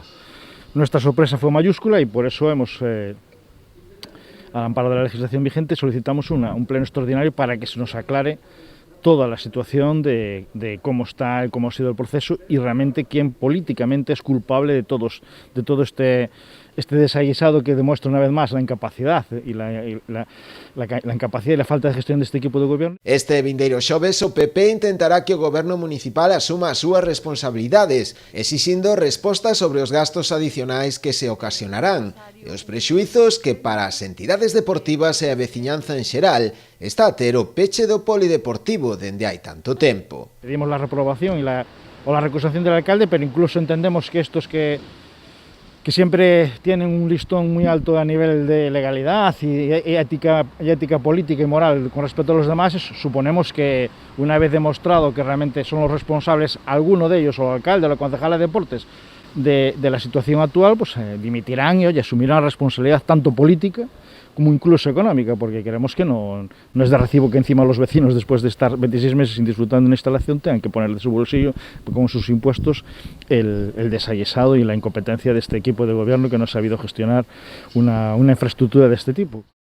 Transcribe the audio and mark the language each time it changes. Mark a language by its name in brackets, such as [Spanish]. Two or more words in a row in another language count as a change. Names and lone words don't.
[Spanish] Nuestra sorpresa fue mayúscula y por eso hemos... al amparo de la legislación vigente, solicitamos un pleno extraordinario para que se nos aclare toda la situación de cómo ha sido el proceso y realmente quién políticamente es culpable de todo este desaguisado que demuestra una vez más la incapacidad y la incapacidad y la falta de gestión de este equipo de gobierno. [Galician] Este vindeiro xoves o PP intentará que o goberno municipal asuma as súas responsabilidades, exixindo respostas sobre os gastos adicionais que se ocasionarán e os prexuizos que para as entidades deportivas e a veciñanza en xeral está a ter o peche do polideportivo dende hai tanto tempo. [Spanish] Pedimos la reprobación o la recusación del alcalde, pero incluso entendemos que estos que siempre tienen un listón muy alto a nivel de legalidad y ética política y moral con respecto a los demás, suponemos que una vez demostrado que realmente son los responsables, alguno de ellos, o el alcalde o la concejala de deportes, de la situación actual, pues dimitirán y asumirán la responsabilidad tanto política como incluso económica, porque creemos que no es de recibo que encima los vecinos, después de estar 26 meses sin disfrutar de una instalación, tengan que poner de su bolsillo, con sus impuestos, el desaguisado y la incompetencia de este equipo de gobierno que no ha sabido gestionar una infraestructura de este tipo.